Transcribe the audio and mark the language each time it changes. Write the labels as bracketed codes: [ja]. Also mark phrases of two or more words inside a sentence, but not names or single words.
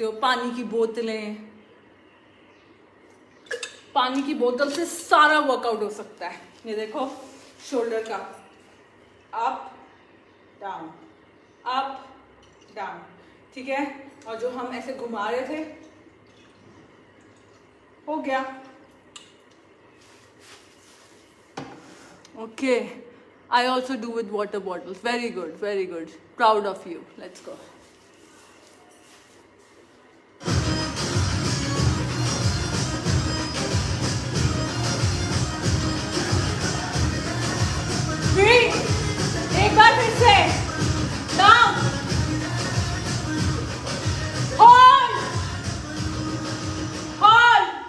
[hi] पानी की बोतलें, पानी की बोतल से सारा वर्कआउट हो सकता है। ये देखो शोल्डर का [en] up down up down, [hi] ठीक है। और जो हम ऐसे घुमा रहे थे हो गया। [en] okay, I also do with water bottles. very good, very good, proud of you. let's go. [hi] एक बार फिर से डाउन, [en] hold hold,